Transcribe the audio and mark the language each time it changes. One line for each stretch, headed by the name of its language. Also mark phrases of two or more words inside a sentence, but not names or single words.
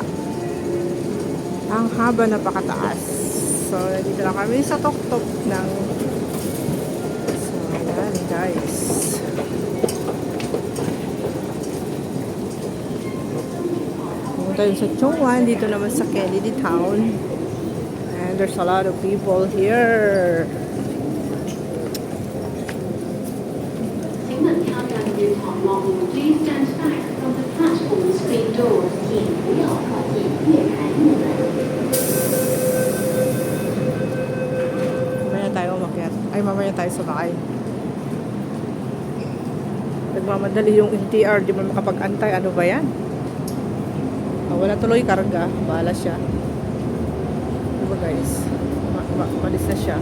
Filipino: Ang haba na pakataas. So, dito na kami sa tuktok ng so, yan guys. Pumunta yun sa Chongwan. Dito naman sa Kennedy Town.
English: And there's a lot of people here. Please stand back from the platform screen doors.
Chinese: 请不要靠近月台幕门。
Filipino: Mamaya tayo umakyat. Ay, mamaya tayo sumakay. Nagmamadali yung NTR. Di mo makapag-antay. Ano ba yan? Wala tuloy karga. Bahala siya. Diba guys? Malis na siya.